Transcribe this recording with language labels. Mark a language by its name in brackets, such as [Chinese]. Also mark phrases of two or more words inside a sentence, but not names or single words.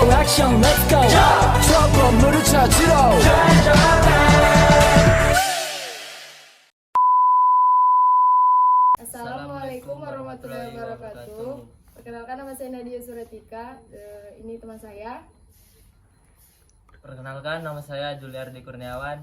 [Korean] 형 [English] let's go [Korean] 저 건물을 찾으러 [Arabic] السلام عليكم ورحمة الله وبركاته. [Indonesian] Perkenalkan, nama saya Nadia Suratika. Ini teman saya. Perkenalkan, nama saya Juliardi Kurniawan.